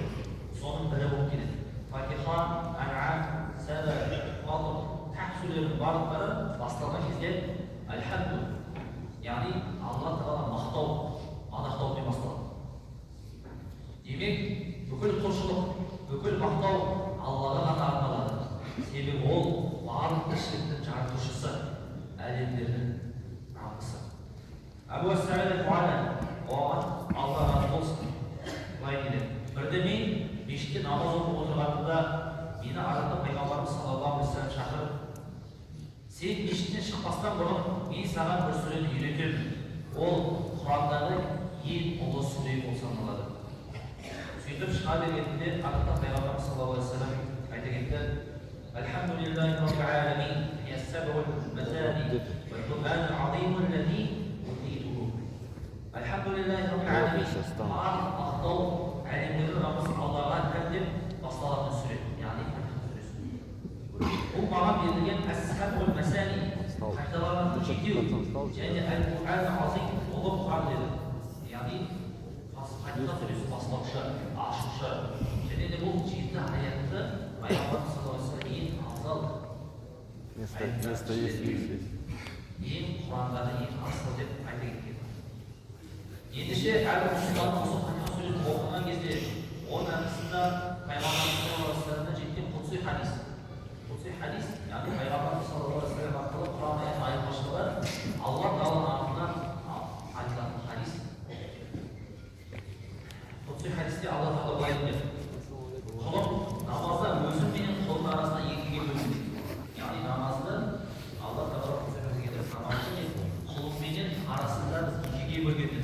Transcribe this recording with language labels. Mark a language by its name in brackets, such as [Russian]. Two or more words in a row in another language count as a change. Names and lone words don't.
[Kazakh] Соның бірі болып келеді. Фатиха, Ан'ам, Саба, Фатыр сүрелердің барлықтары басталған кезде Альхамду, яғни Алла Тағала мақтау, мадақтаумен басталады. Демек, бүкіл құлшылық, бүкіл мақтау Аллаға ғана арналады. Себебі ол барлық тіршіліктің жаратушысы, әлемдердің Раббысы. Абу Саид аль-Худри, оған Алла разы болсын, былай дейді: бірде мен мешітте намаз оқып отырғанымда мені арада Пайғамбарымыз [Arabic] صلى الله عليه وسلم [Kazakh] шақырып, сен мешіттен шықпастан бұрын мен саған бір сүрені үйретемін. Ол Құрандағы ең ұлы сүре болып саналады. Сөйтіп шыға бергенде арада Пайғамбарымыз [Arabic] صلى الله عليه وسلم [Kazakh] айта кетті: [Arabic] الحمد لله رب العالمين، السبع المثاني والقرآن العظيم الذي أوتيته. الحمد لله رب العالمين. [Kazakh] Мақтау әлемдердің Раббысы Аллаға деп басталатын сүре, яғни Фатиха сүресі. Бұл маған берілген деген [Arabic] السبع والمثاني, [Kazakh] қайталанатын жетеу, және [Arabic] القرآن العظيم, [Kazakh] ұлы Құран деді. Яғни Фатиха сүресі бастаушы, ашушы, және де бұл 7 аятты Пайғамбар [Arabic] صلى الله عليه وسلم [Kazakh] ең Құрандағы ең асыл деп айта кеткен. Ендеше әлі мұсылман осы Фатиха сүресін оқыған кезде оның арасында Пайғамбар [Arabic] صلى الله عليه وسلم [Kazakh] жеткен құдси хадис. Құдси хадис, яғни Пайғамбар [Arabic] صلى الله عليه وسلم [Kazakh] арқылы Құран айырмашылығы Алла Тағала атынан айтылатын хадис. Құдси хадисте Алла Тағала былай дейді: құлым намазда өзім менен құлым арасында екіге бөлдім. Яғни намазды Алла Тағала намазды құлым менен арасында екіге бөлген.